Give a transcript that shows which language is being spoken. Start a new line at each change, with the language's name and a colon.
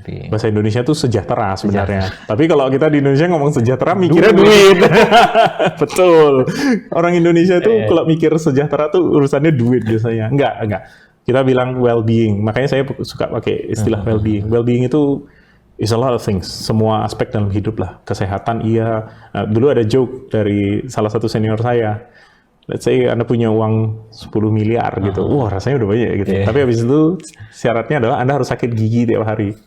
Indonesian: Bahasa Indonesia itu sejahtera sebenarnya. Tapi kalau kita di Indonesia ngomong sejahtera, mikirnya duit. Betul. Orang Indonesia itu kalau mikir sejahtera tuh urusannya duit biasanya. Enggak. Kita bilang well-being. Makanya saya suka pakai istilah well-being.
English: Well-being itu is a lot of things.
Indonesian: Semua aspek dalam hidup lah. Kesehatan iya. Nah, dulu ada joke dari salah satu senior saya.
English: Let's say
Indonesian: Anda punya uang 10 miliar gitu. Wah, rasanya udah banyak gitu. Tapi habis itu syaratnya adalah Anda harus sakit gigi tiap hari.